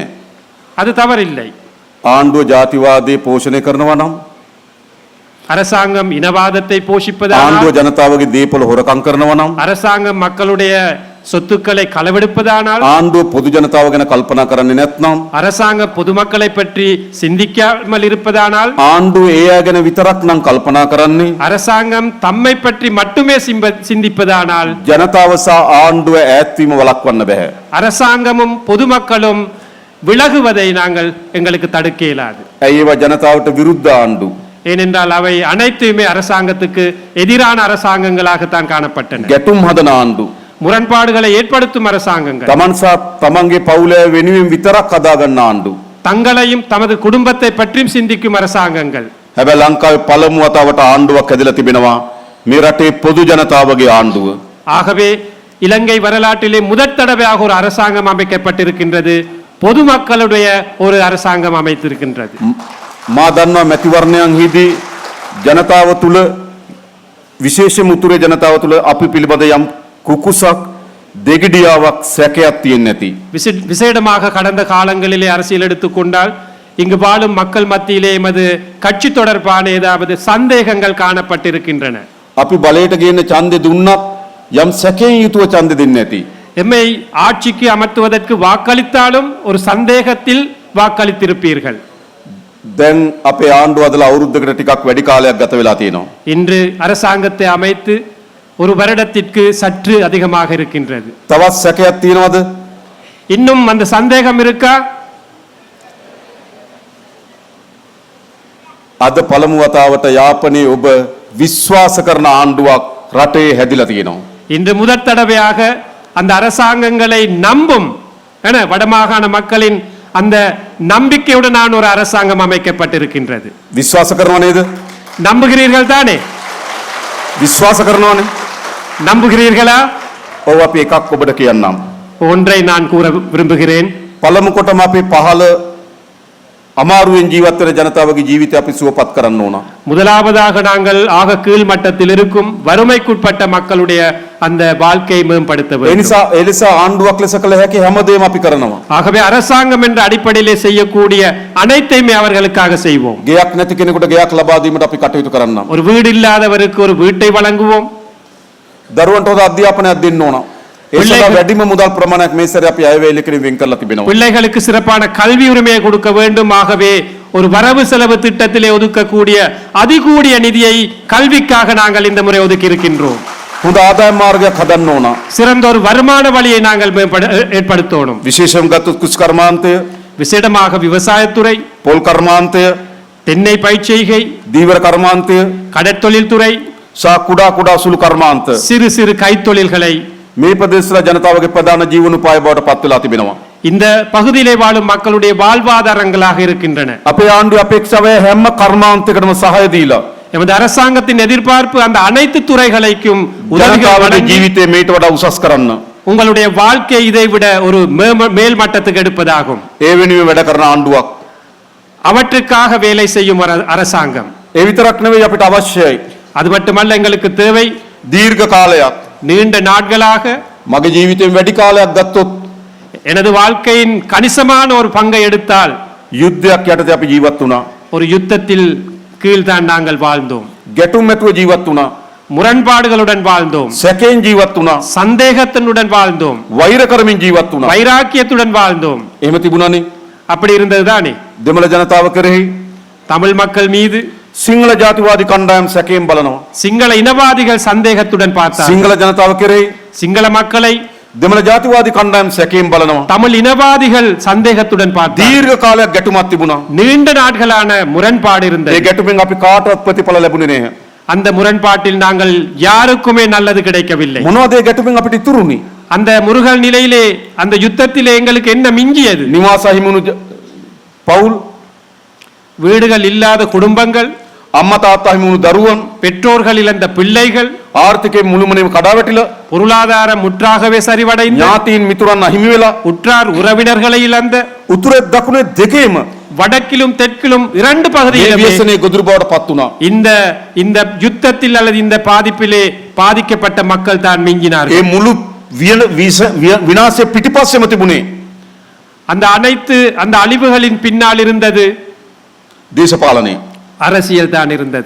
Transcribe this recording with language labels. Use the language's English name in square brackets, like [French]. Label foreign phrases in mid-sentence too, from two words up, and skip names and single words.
[Tamil] அது தவறில்லை. [Sinhala] ආණ්ඩුව ජාතිවාදයේ පෝෂණය කරනවා නම්, [Tamil] அரசாங்கம் இனவாதத்தை [Sinhala] ආණ්ඩුව [Tamil] போஷிப்பதானால், [Sinhala] ජනතාවගේ දේපොළ හොරකම් කරනවා නම්, [Tamil] அரசாங்கம் மக்களுடைய சொத்துக்களை களவெடுப்பதானால், [Sinhala] ආණ්ඩුව පොදු ජනතාව ගැන කල්පනා කරන්නේ නැත්නම්, [Tamil] அரசாங்கம் பொதுமக்களை பற்றி சிந்திக்காமல் இருப்பதானால், [Sinhala] ආණ්ඩුව ඒ අය ගැන විතරක් නම් කල්පනා කරන්නේ, [Tamil] அரசாங்கம் தம்மை பற்றி மட்டுமே சிந்திப்பதானால், [Sinhala] ජනතාව සහ ආණ්ඩුව ඈත්වීම වළක්වන්න බෑ. [Tamil] அரசாங்கமும் பொதுமக்களும் விலகுவதை நாங்கள் எங்களுக்கு தடுக்க இயலாது. [Sinhala] ඇයි ඒවා ජනතාවට විරුද්ධ ආණ්ඩු? [Tamil] ஏனென்றால் அவை அனைத்துமே அரசாங்கத்துக்கு எதிரான அரசாங்கங்களாகத்தான் காணப்பட்டன. [Sinhala] ගැටුම් හදන ආණ්ඩු. [Tamil] முரண்பாடுகளை ஏற்படுத்தும் அரசாங்கங்கள், [Sinhala] තමන් සහ තමන්ගේ පවුලේ වෙනුවෙන් විතරක් හදාගන්න ආණ්ඩු. [Tamil] தங்களையும் தமது குடும்பத்தை பற்றியும் சிந்திக்கும் அரசாங்கங்கள். [Sinhala] හැබැයි ලංකාවේ පළමු වතාවට ආණ්ඩුවක් හැදලා තිබෙනවා මේ රටේ පොදු ජනතාවගේ ආණ්ඩුව. [Tamil] ஆகவே இலங்கை வரலாற்றிலே முதற் தடவையாக ஒரு அரசாங்கம் அமைக்கப்பட்டிருக்கின்றது. பொதுமக்களுடைய ஒரு அரசாங்கம் அமைத்திருக்கின்றது. [Sinhala] මා දන්නවා මැතිවරණයන්හිදී ජනතාව තුළ විශේෂම උතුරේ ජනතාව තුළ අපි පිළිබඳ යම් කුකුසක් දෙගිඩියාවක් සැකයක් තියෙන්නේ නැති. [Tamil] விசேடமாக கடந்த காலங்களிலே அரசியல் எடுத்துக்கொண்டால் இங்கு வாழும் மக்கள் மத்தியிலே எமது கட்சி தொடர்பான ஏதாவது சந்தேகங்கள் காணப்பட்டிருக்கின்றன. [Sinhala] අපි බලයට ගේන ඡන්දෙ දුන්නත් යම් සැකයෙන් යුතුව ඡන්දෙ දෙන්නේ නැති. [Tamil] எம்மை ஆட்சிக்கு அமர்த்துவதற்கு வாக்களித்தாலும் ஒரு சந்தேகத்தில் வாக்களித்திருப்பீர்கள். [Sinhala] දැන් අපේ ආණ්ඩුව අදලා අවුරුද්දකට ටිකක් වැඩි කාලයක් ගත වෙලා තියෙනවා. [Tamil] இன்று அரசாங்கத்தை அமைத்து ஒரு வருடத்திற்கு சற்று அதிகமாக இருக்கின்றது. [Sinhala] තවත් සැකයක් තියෙනවද? [Tamil] இன்னும் அந்த சந்தேகம் இருக்கா? [Sinhala] අද පළමු වතාවට යාපනයේ ඔබ විශ්වාස කරන ආණ්ඩුවක් රටේ හැදිලා තියෙනවා. [Tamil] இன்று முதற் தடவையாக அந்த அரசாங்கங்களை நம்பும் வடமாகாண மக்களின் அந்த நம்பிக்கையுடனான ஒரு அரசாங்கம் அமைக்கப்பட்டிருக்கின்றது. [Sinhala] විශ්වාස කරනව නේද? [Tamil] நம்புகிறீர்கள் தானே? [Sinhala] විශ්වාස කරනවනේ. [Tamil] நம்புகிறீர்களா? [Sinhala] ඔව් අපි එකක් ඔබට කියන්නම්. [Tamil] ஒன்றை நான் கூற விரும்புகிறேன். [Sinhala] පළමු කොටම අපි පහළ අමාරුවෙන් ජීවත් වෙන ජනතාවගේ ජීවිතය අපි සුවපත් කරන්න ඕන. [Tamil] முதலாவதாக நாங்கள் ஆக கீழ் மட்டத்தில் இருக்கும் வறுமைக்குட்பட்ட மக்களுடைய அந்த வாழ்க்கையை மேம்படுத்த வேண்டும். [Sinhala] ඒ නිසා ආණ්ඩුවක් ලෙස කළ හැකි හැමදේම අපි කරනවා. [Tamil] ஆகவே அரசாங்கம் என்ற அடிப்படையிலே செய்யக்கூடிய அனைத்தையுமே அவர்களுக்காக செய்வோம். [Sinhala] ගෙයක් නැති කෙනෙකුට ගෙයක් ලබා දීමට අපි කටයුතු කරන්නම්. [Tamil] ஒரு வீடு இல்லாதவருக்கு ஒரு வீட்டை வழங்குவோம். [Sinhala] දරුවන්ට හොඳ අධ්‍යාපනයක් දෙන්න ඕන. ඒ සඳහා වැඩිම මුදල් ප්‍රමාණයක් මේ සැරේ අපි අයවැය ඉලක්කයෙන් වෙන් කරලා තිබෙනවා. [Tamil] பிள்ளைகளுக்கு சிறப்பான கல்வி உரிமையை கொடுக்க வேண்டும். ஆகவே ஒரு வரவு செலவு திட்டத்திலே ஒதுக்கக்கூடிய அதிகூடிய நிதியை கல்விக்காக நாங்கள் இந்த முறை ஒதுக்கி இருக்கின்றோம். [Sinhala] හොඳ ආදායම් මාර්ගයක් හදන්න ඕන. [Tamil] சிறந்த ஒரு வருமான வழியை நாங்கள் ஏற்படுத்தணும். [Sinhala] විශේෂයෙන් ගත්තොත් කෘෂි කර්මාන්තය, [Tamil] விசேடமாக விவசாயத்துறை, [Sinhala] පොල් කර්මාන්තය, [Tamil] தென்னை பயிர்ச்செய்கை, [Sinhala] දීවර කර්මාන්තය, [Tamil] கடற்தொழில் துறை, [Sinhala] සහ කුඩා කුඩා සුළු කර්මාන්ත [Tamil] சிறு சிறு கைத்தொழில்களை [Sinhala] මේ ප්‍රදේශවල ජනතාවගේ ප්‍රධාන ජීවනෝපාය බවට පත් වෙලා තිබෙනවා. [Tamil] இந்த பகுதியிலே வாழும் மக்களுடைய வாழ்வாதாரங்களாக இருக்கின்றன. [Sinhala] අපේ ආණ්ඩුවේ අපේක්ෂාව හැම කර්මාන්තයකටම සහාය දීලා [Tamil] எமது அரசாங்கத்தின் எதிர்பார்ப்பு அந்த அனைத்து துறைகளுக்கும் உதவிகள் [Sinhala] ජනතාවගේ [Tamil] வழங்கி [Sinhala] ජීවිතේ මේට වඩා උසස් කරන්න. [Tamil] உங்களுடைய வாழ்க்கை இதை விட ஒரு மேல் மட்டத்துக்கு எடுப்பதாகும். [Sinhala] ඒ වෙනුවෙන් වැඩ කරන ආණ්ඩුවක්. [Tamil] அவற்றுக்காக வேலை செய்யும் ஒரு அரசாங்கம். [Sinhala] ඒ විතරක් නෙවෙයි අපිට අවශ්‍යයි. [Tamil] அது மட்டுமல்ல, எங்களுக்கு தேவை [Sinhala] දීර්ඝ කාලයක්. [Tamil] நீண்ட நாட்களாக [Sinhala] මගේ ජීවිතයෙන් වැඩි කාලයක් ගත්තොත් [Tamil] எனது வாழ்க்கையின் கணிசமான ஒரு பங்கை எடுத்தால் [Sinhala] යුද්ධයක් යටතේ අපි ජීවත් වුණා. [Tamil] ஒரு யுத்தத்தில் கீழ்தான் நாங்கள் வாழ்ந்தோம். [Sinhala] ගැටුම් ඇතුව ජීවත් වුණා. [Tamil] முரண்பாடுகளுடன் வாழ்ந்தோம். [Sinhala] සැකයෙන් ජීවත් වුණා. [Tamil] சந்தேகத்தினுடன் வாழ்ந்தோம். [Sinhala] වෛර කරමින් ජීවත් වුණා. [Tamil] வைராக்கியத்துடன் வாழ்ந்தோம். [Sinhala] එහෙම තිබුණානේ. [Tamil] அப்படி இருந்ததுதானே [Sinhala] දෙමළ ජනතාව කෙරෙහි [Tamil] தமிழ் மக்கள் மீது [Sinhala] සිංහල ජාතිවාදී කණ්ඩායම් සැකයෙන් බලනවා. [Tamil] சிங்கள இனவாதிகள் சந்தேகத்துடன் பார்த்தார். [Sinhala] සිංහල ජනතාව කෙරෙහි [Tamil] சிங்கள மக்களை [Sinhala] දෙමළ ජාතිවාදී කණ්ඩායම් සැකයෙන් බලනවා. [Tamil] தமிழ் இனவாதிகள் சந்தேகத்துடன் பார்த்தார். [Sinhala] දීර්ඝ කාලයක් ගැටුමක් තිබුණා. [Tamil] நீண்ட நாட்களான முரண்பாடு [Sinhala] ඒ [Tamil] இருந்தது. [Sinhala] ගැටුමෙන් අපි කාටවත් ප්‍රතිඵල ලැබුණේ නැහැ. [Tamil] அந்த முரண்பாட்டில் நாங்கள் யாருக்குமே நல்லது கிடைக்கவில்லை. [Sinhala] මොනවද ඒ ගැටුමෙන් අපිට ඉතුරුනේ? [Tamil] அந்த முருகல் நிலையிலே, அந்த யுத்தத்திலே எங்களுக்கு என்ன மிஞ்சியது? [Sinhala] නිවාස හිමුණු පවුල්, [Tamil] வீடுகள் இல்லாத குடும்பங்கள், [Sinhala] අම්මා තාත්තා හිමුණු දරුවන්, [Tamil] பெற்றோர்கள் இழந்த பிள்ளைகள், [Sinhala] ආර්ථිකයෙන් මුළුමනින්ම කඩාවැටිලා, [Tamil] பொருளாதாரம் முற்றாகவே சரிவடைந்து, [Sinhala] ඥාතීන් මිතුරන් අහිමි වෙලා, [Tamil] உற்றார் உறவினர்களை இழந்த, [Sinhala] උතුරේ දකුණේ දෙකේම [Tamil] வடக்கிலும் தெற்கிலும் இரண்டு [Sinhala] මේ [Tamil] பகுதிகளிலும் [Sinhala] ව්‍යසනයේ ගොදුරු බවට පත් වුණා. [Tamil] இந்த யுத்தத்தில் அல்லது இந்த பாதிப்பிலே பாதிக்கப்பட்ட மக்கள் தான் மிஞ்சினார்கள். [Sinhala] ඒ මුළු විනාශයේ පිටිපස්සෙම තිබුණේ [Tamil] அந்த அழிவுகளின் பின்னால் இருந்தது [Sinhala] දේශපාලනය. [Tamil] அரசியல் தான் இருந்தது.